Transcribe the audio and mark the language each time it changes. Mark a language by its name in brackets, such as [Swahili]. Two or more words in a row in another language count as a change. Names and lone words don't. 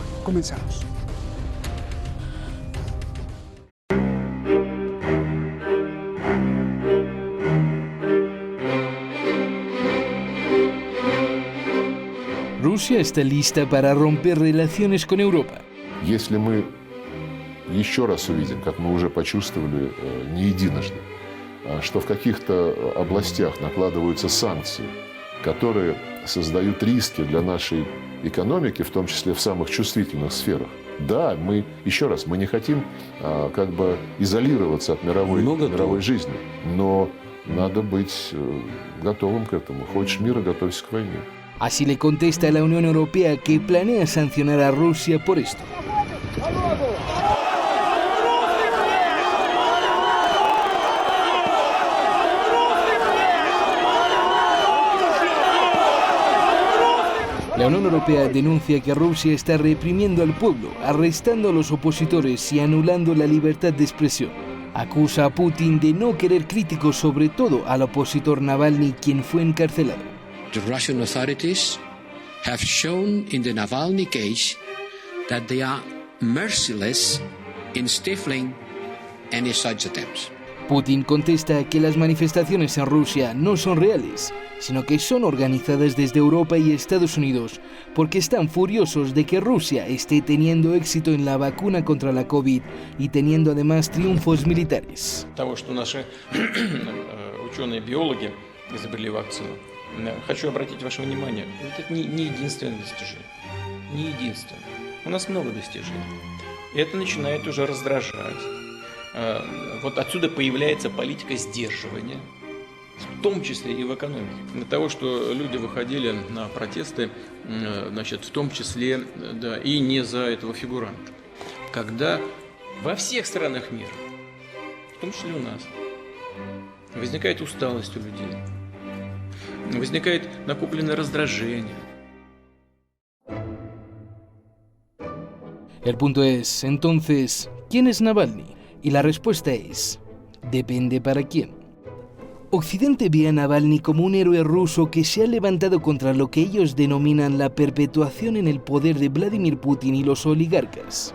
[Spanish] Comenzamos. Rusia está lista para romper relaciones con Europa. [Russian] Если мы еще раз увидим, как мы уже почувствовали не единожды, что в каких-то областях накладываются санкции, которые создают риски для нашей экономики, в том числе в самых чувствительных сферах. Да, мы, еще раз, мы не хотим как бы изолироваться от мировой жизни, но надо быть готовым к этому. Хочешь мира, готовься к войне. [Spanish] Así le contesta la Unión Europea, que planea sancionar a Rusia por esto. La Unión Europea denuncia que Rusia está reprimiendo al pueblo, arrestando a los opositores y anulando la libertad de expresión. Acusa a Putin de no querer críticos, sobre todo al opositor Navalny, quien fue encarcelado. [English] The Russian authorities have shown in the Navalny case that they are merciless in stifling any such attempts. [Spanish] Putin contesta que las manifestaciones en Rusia no son reales, sino que son organizadas desde Europa y Estados Unidos, porque están furiosos de que Rusia esté teniendo éxito en la vacuna contra la COVID y teniendo además triunfos militares. [Russian] Того, что наши ученые-биологи изобрели вакцину. Хочу обратить ваше внимание, это не единственное достижение. Не единственное. У нас много достижений. И это начинает уже раздражать. Вот отсюда появляется политика сдерживания, в том числе и в экономике. Для того, что люди выходили на протесты, значит, в том числе, да, и не за этого фигуранта. Когда во всех странах мира, в том числе у нас, возникает усталость у людей. Возникает накопленное раздражение. [Spanish] El punto es, entonces, ¿quién es Navalny? Y la respuesta es, depende para quién. Occidente ve a Navalny como un héroe ruso que se ha levantado contra lo que ellos denominan la perpetuación en el poder de Vladimir Putin y los oligarcas.